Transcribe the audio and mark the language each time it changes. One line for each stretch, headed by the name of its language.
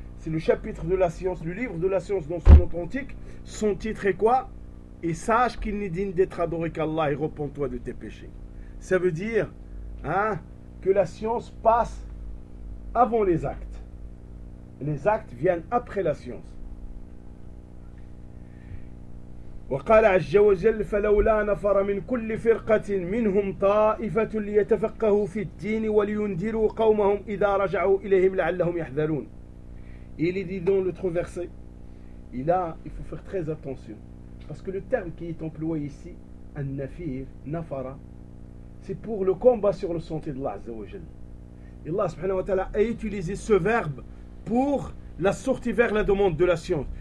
French: C'est le chapitre de la science, le livre de la science dans son authentique. Son titre est quoi? Et sache qu'il n'est digne d'être adoré qu'Allah et repends-toi de tes péchés. Ça veut dire que la science passe avant les actes. Les actes viennent après la science.
Arabic: وقال عز وجل فلولا نفر من كل فرقة منهم طائفة ليتفقهوا في الدين ولينذروا قومهم إذا رجعوا إليهم لعلهم يحذرون.
French: Il est dit dans l'autre verset, il faut faire très attention, parce que le terme qui est employé ici, an-nafir, nafara, c'est pour le combat sur le sentier d'Allah Azza wa Jalla. Allah subhanahu wa ta'ala a utilisé ce verbe pour la sortie vers la demande de la science.